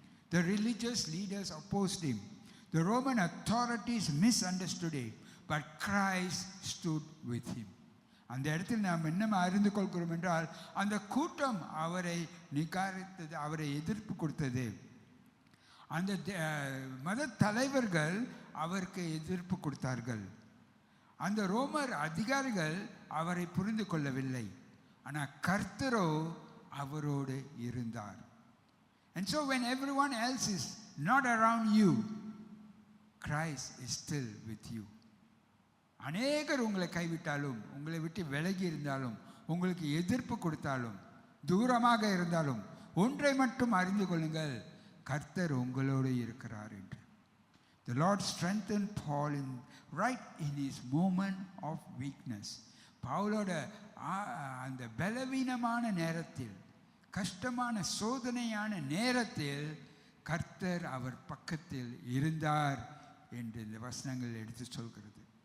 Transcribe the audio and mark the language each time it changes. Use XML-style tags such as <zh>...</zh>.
<en>The religious leaders opposed him. The Roman authorities misunderstood him. But Christ stood with him.</en> <ta>அந்த இடத்தில் நாம் என்ன அறிந்து கொள்கிறோம் என்றால், அந்த கூட்டம் அவரை நிகாரித்தது, அவரை எதிர்ப்பு கொடுத்தது. அந்த மத தலைவர்கள் அவருக்கு எதிர்ப்பு கொடுத்தார்கள். அந்த ரோமர் அதிகாரிகள் அவரை புரிந்து கொள்ளவில்லை. ஆனால் கர்த்தரோ அவரோடு இருந்தார்.</ta> <en>And so when everyone else is not around you, Christ is still with you.</en> <ta>அநேகர் உங்களை கைவிட்டாலும், உங்களை விட்டு விலகி இருந்தாலும், உங்களுக்கு எதிர்ப்பு கொடுத்தாலும், தூரமாக இருந்தாலும், ஒன்றை மட்டும் அறிந்து கொள்ளுங்கள், கர்த்தர் உங்களோடு இருக்கிறார் என்று.</ta> <en>The Lord strengthened Paul right in his moment of weakness.</en> <ta>பவுலோட அந்த பலவீனமான நேரத்தில், கஷ்டமான சோதனையான நேரத்தில் கர்த்தர் அவர் பக்கத்தில் இருந்தார் என்று இந்த வசனங்கள் எடுத்து சொல்கிறது.</ta>